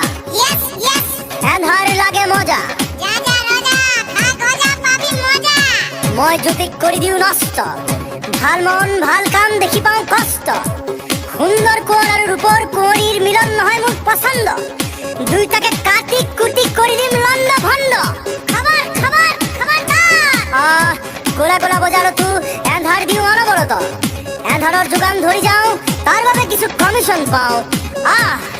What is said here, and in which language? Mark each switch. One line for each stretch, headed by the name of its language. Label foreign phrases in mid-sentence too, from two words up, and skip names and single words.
English: Yes yes.
Assamese: এন্ধাৰ লাগে মজা। রাজা রাজা খা গজা পাবি মজা। মই জ্যোতিক কৰি দিওঁ নষ্ট, ভাল মন ভাল কাম দেখি পাওঁ কষ্ট। সুন্দৰ কোঁৱৰ আৰু ৰূপৰ কুঁৱৰীৰ মিলন নহয় মোক পচন্দ, দুইটাকে কাটি কুটি কৰি দিম লণ্ড ভণ্ড। খবর খবর খবরদার। কোলা কোলা বজাৰতো এন্ধাৰ দিওঁ অনবৰত, এন্ধাৰৰ যোগান ধৰি যাওঁ তাৰ বাবে কিছু কমিশ্যন পাওঁ।